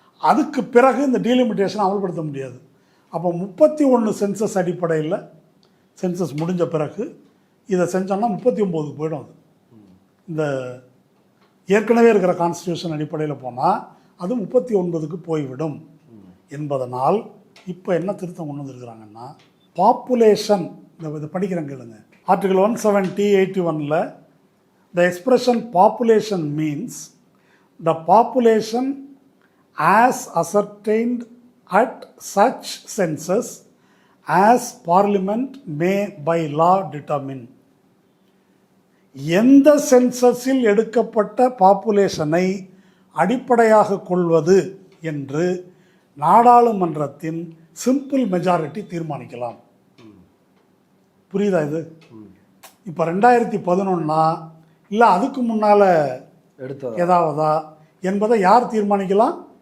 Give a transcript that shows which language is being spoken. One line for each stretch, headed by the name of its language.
Tamil: அதுக்கு பிறகு இந்த டீலிமிட்டேஷன் அமல்படுத்த முடியாது. அப்போ 31 சென்சஸ் அடிப்படையில் சென்சஸ் முடிஞ்ச பிறகு இதை செஞ்சோம்னா 39க்கு போயிடும். அது இந்த ஏற்கனவே இருக்கிற கான்ஸ்டியூஷன் அடிப்படையில் போனால் அது 39க்கு போய்விடும் என்பதனால் இப்போ என்ன திருத்தம் கொண்டு வந்துருக்குறாங்கன்னா, பாப்புலேஷன் இதை படிக்கிறேன் கேளுங்க.
English: Article 170(81) the expression population means the population as ascertained at such census as parliament may by law determine.
Tamil: எந்த சென்சஸில் எடுக்கப்பட்ட பாப்புலேஷனை அடிப்படையாக கொள்வது என்று நாடாளுமன்றத்தின் சிம்பிள் மெஜாரிட்டி தீர்மானிக்கலாம். புரியுதா இது? இப்போ 2011 இல்லை அதுக்கு முன்னால் ஏதாவதா என்பதை யார் தீர்மானிக்கலாம்?